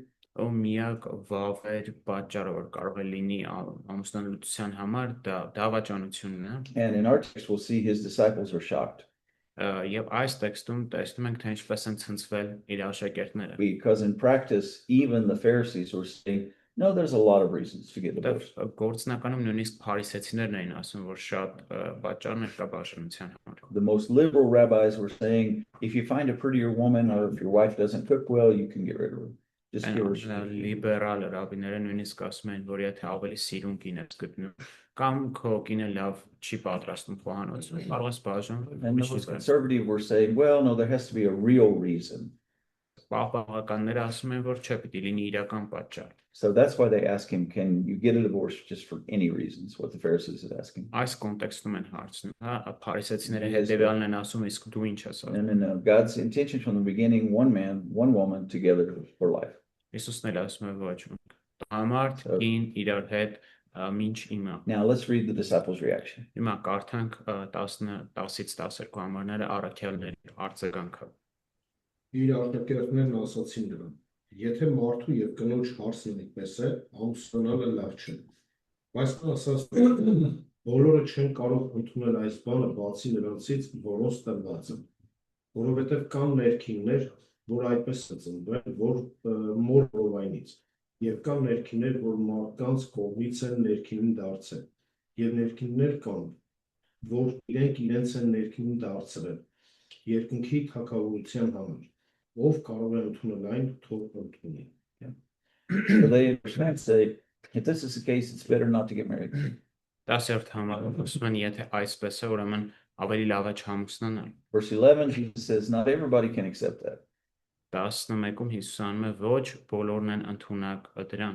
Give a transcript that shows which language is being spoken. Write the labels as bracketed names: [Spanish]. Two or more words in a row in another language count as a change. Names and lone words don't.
[Armenian] Ու միակ վավեր պատճառը, որ կարող է լինի ամուսնալուծության համար, դա դավաճանությունն է։ [English] And in our text, we'll see his disciples are shocked [Armenian] Եվ այս տեքստում տեսնում ենք, թե ինչպես են ցնցվել իր աշակերտները։ [English] because in practice, even the Pharisees were saying, no, there's a lot of reasons to get divorced. [Armenian] Գործնականում նույնիսկ փարիսեցիներն էին ասում, որ շատ պատճառներ կա բաժանության համար։ [English] The most liberal rabbis were saying, if you find a prettier woman or if your wife doesn't cook well, you can get rid of her. Just give her. [Armenian] Լիբերալ ռաբիները նույնիսկ ասում են, որ եթե ավելի սիրուն կին ես գտնում, կամ քո կինը լավ չի պատրաստում խոհանոցը, կարող ես բաժանվել։ [English] And the most conservative were saying, well, no, there has to be a real reason. [Armenian] Պահպանականները ասում են, որ չէ, պիտի լինի իրական պատճառ։ [English] So that's why they ask him, can you get a divorce just for any reasons? What the Pharisees is asking. [Armenian] Այս կոնտեքստում են հարցնում, հա, փարիսեցիները հետևյալն են ասում, իսկ դու ինչ ես ասում։ [English] And God's intention from the beginning, one man, one woman together for life. [Armenian] Հիսուսն էլ ասում է ոչ, համարդ կին իրար հետ մինչ իմա։ [English] Now let's read the disciples' reaction. [Armenian] Հիմա կարդանք 10-ից 12 համարները առաքյալների արձագանքը։ Իր արտակերտներն ասացին նրան. Եթե մարդու եւ կնոջ հարցն այդպես է, ամուսնանալը լավ չէ։ Բայց նա ասաց, բոլորը չեն կարող ընդունել այս բանը բացի նրանցից, որոնց տրված է։ Որովհետեւ կան ներքիններ, որ այդպես են ծնվել, որ մոր ովայնից, եւ կան ներքիններ, որ մարդկանց կողմից են ներքինին դարձել, եւ ներքիններ կան, որ իրենց են ներքինին դարձրել, երկնքի թագավորության համար, ով կարող է ընդունել այն, թող ընդունի։ [English] So they understand, say, if this is the case, it's better not to get married. [Armenian] 10-րդ համարը ասում են, եթե այսպես է, ուրեմն ավելի լավ է չամուսնանալ։ [English] Verse 11, Jesus says, not everybody can accept that. [Armenian] 11-ում Հիսուս ասում է, ոչ բոլորն են ընդունակ դրան։